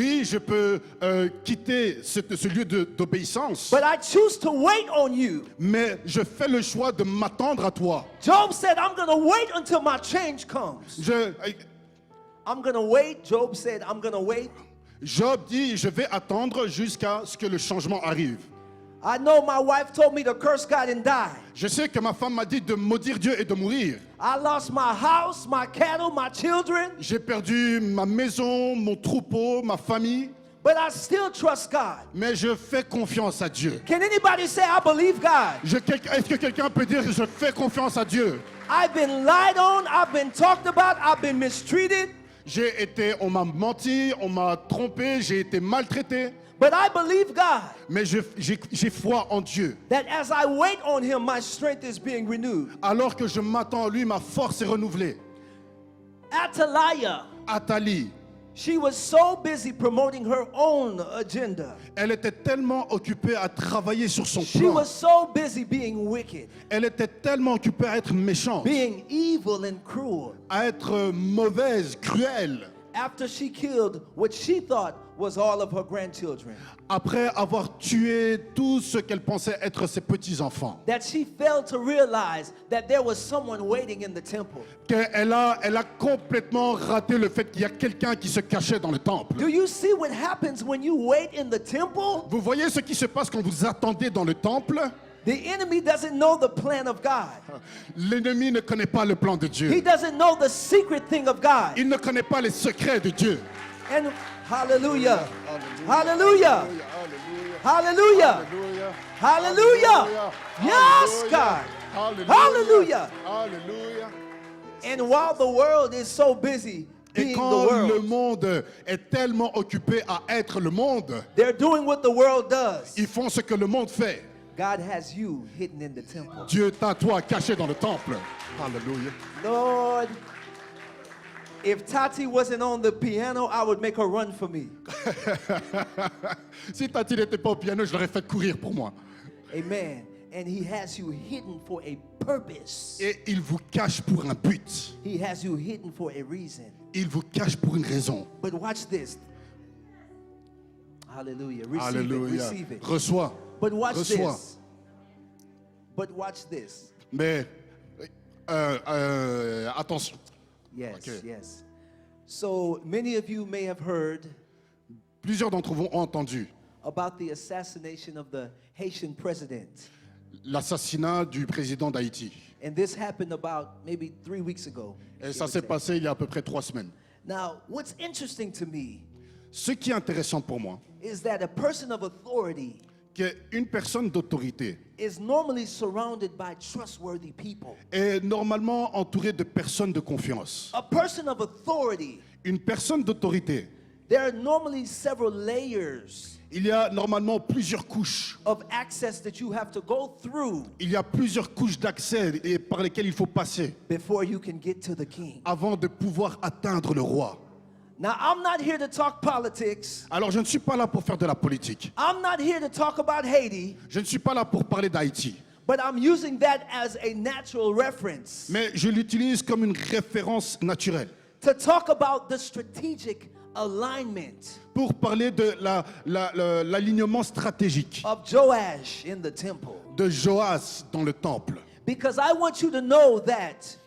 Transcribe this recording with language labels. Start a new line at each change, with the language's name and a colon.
French: Oui, je peux quitter ce lieu d'obéissance,
English: but I choose to wait on you.
French: mais je fais le choix de m'attendre à toi.
English: Job said, I'm going to wait until my change comes. I'm going to wait. Job said, I'm going to wait.
French: Job dit, je vais attendre jusqu'à ce que le changement arrive.
English: I know my wife told me to curse God and die.
French: Je sais que ma femme m'a dit de maudire Dieu et de mourir.
English: I lost my house, my cattle, my children,
French: J'ai perdu ma maison, mon troupeau, ma famille,
English: but I still trust God.
French: mais je fais confiance à Dieu.
English: Can anybody say, I believe God?
French: Est-ce que quelqu'un peut dire, je fais confiance à Dieu?
English: I've been lied on, I've been talked about, I've been mistreated,
French: On m'a menti, on m'a trompé, j'ai été maltraité,
English: but I believe God
French: mais j'ai foi en Dieu.
English: that as I wait on him, my strength is being renewed.
French: Alors que je m'attends à lui, ma force est renouvelée.
English: Athaliah,
French: Athalie,
English: she was so busy promoting her own agenda.
French: elle était tellement occupée à travailler sur son
English: She
French: plan.
English: was so busy being wicked,
French: Elle était tellement occupée à être méchante,
English: being evil and cruel.
French: à être mauvaise, cruelle.
English: After she killed what she thought was all of her grandchildren,
French: Après avoir tué tout ce qu'elle pensait être ses petits-enfants,
English: that she failed to realize that there was someone waiting in the temple.
French: elle a complètement raté le fait qu'il y a quelqu'un qui se cachait dans le temple.
English: Do you see what happens when you wait in the temple?
French: Vous voyez ce qui se passe quand vous attendez dans le temple?
English: The enemy doesn't know the plan of God.
French: L'ennemi ne connaît pas le plan de
English: He
French: Dieu.
English: doesn't know the secret thing of God.
French: Il ne connaît pas les secrets de Dieu.
English: And hallelujah. Hallelujah. Hallelujah. Hallelujah. Yes, God. Hallelujah. Hallelujah. And while the world is so busy
French: Et
English: being the
French: quand le
English: world,
French: monde est tellement occupé à être le monde,
English: they're doing what the world does.
French: ils font ce que le monde fait.
English: God has you hidden in the temple.
French: Dieu t'a toi caché dans le temple. Alléluia.
English: Lord, if Tati wasn't on the piano, I would make her run for me.
French: Si Tati n'était pas au piano, je l'aurais fait courir pour moi.
English: Amen. And he has you hidden for a purpose.
French: Et il vous cache pour un but.
English: He has you hidden for a reason.
French: Il vous cache pour une raison.
English: But watch this. Hallelujah. Receive
French: Alléluia.
English: it. Receive it.
French: Reçois.
English: But watch
French: Reçois.
English: this. But watch this.
French: Mais attention.
English: Yes, Okay. yes. So many of you may have heard
French: Plusieurs d'entre vous ont entendu
English: about the assassination of the Haitian president.
French: l'assassinat du président d'Haïti.
English: And this happened about maybe 3 weeks ago.
French: Et ça s'est passé il y a à peu près 3 semaines.
English: Now, what's interesting to me
French: Ce qui est intéressant pour moi,
English: is that a person of authority
French: qu'une personne d'autorité
English: is normally surrounded by trustworthy people.
French: est normalement entourée de personnes de confiance.
English: A person of authority,
French: Une personne d'autorité,
English: there are normally several layers
French: il y a normalement plusieurs couches.
English: of access that you have to go through
French: Il y a plusieurs couches d'accès et par lesquelles il faut passer
English: before you can get to the king.
French: avant de pouvoir atteindre le roi.
English: Now, I'm not here to talk politics.
French: Alors je ne suis pas là pour faire de la politique.
English: I'm not here to talk about Haiti,
French: Je ne suis pas là pour parler d'Haïti.
English: but I'm using that as a natural reference
French: Mais je l'utilise comme une référence naturelle
English: to talk about the strategic alignment
French: pour parler de l'alignement stratégique
English: of Joash in the temple.
French: de Joas dans le temple.
English: Because I want you to know that